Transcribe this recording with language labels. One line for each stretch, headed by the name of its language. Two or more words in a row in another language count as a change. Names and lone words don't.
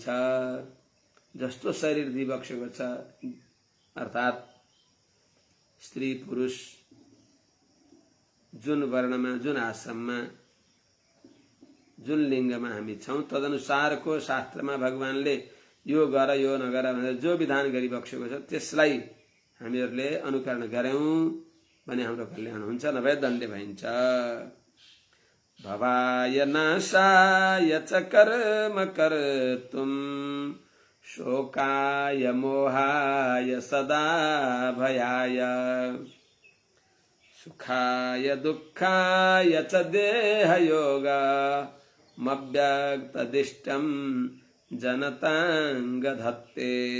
Nepali: जस्तो शरीर दिइबक्सेको छ, अर्थात् स्त्री पुरुष जुन वर्णमा, जुन आश्रममा, जुन लिङ्गमा हामी छौं तदनुसारको शास्त्रमा भगवानले यो गर यो नगर भनेर जो विधान गरिबक्सेको छ त्यसलाई हामीहरूले अनुकरण गर्यौं भने हाम्रो कल्याण हुन्छ, नभए दण्डे भइन्छ।
Sanskrit: भवाय नाशाय च कर्म कर्तुं शोकाय मोहाय सदा भयाय सुखाय दुःखाय च देहयोगा मव्यक्तदिष्टं जनतांग धत्ते।